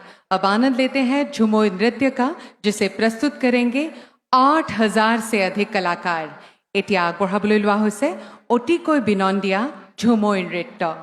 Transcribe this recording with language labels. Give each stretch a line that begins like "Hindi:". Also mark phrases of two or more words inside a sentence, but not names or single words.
Hindi: अब आनंद लेते हैं झुमोय नृत्य का, जिसे प्रस्तुत करेंगे 8,000 से अधिक कलाकार।
Assamese: এতিয়া আগবঢ়াবলৈ লোৱা হৈছে অতিকৈ বিনন্দীয়া ঝুমুৰ নৃত্য।